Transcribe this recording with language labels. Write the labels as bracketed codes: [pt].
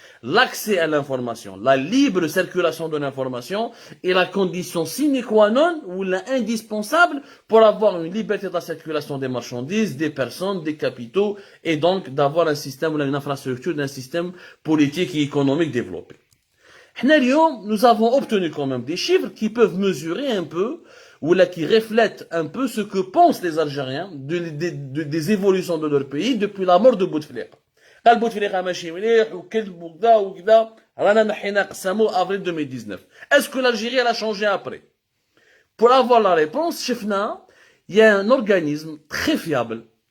[fr] L'accès à l'information, la libre circulation de l'information est la condition sine qua non ou indispensable pour avoir une liberté de la circulation des marchandises, des personnes, des capitaux et donc d'avoir un système ou une infrastructure d'un système politique et économique développé. Nous avons obtenu quand même des chiffres qui peuvent mesurer un peu ou là qui reflètent un peu ce que pensent les Algériens des évolutions de leur pays depuis la mort de Bouteflika. [ar] قال بوتفليقه ماشي مليح وكذب وكذا وكذا رانا نحينا قسمو avril 2019. [fr] Est-ce que l'Algérie a changé après? Pour avoir la réponse, شفنا il y a un organisme très fiable.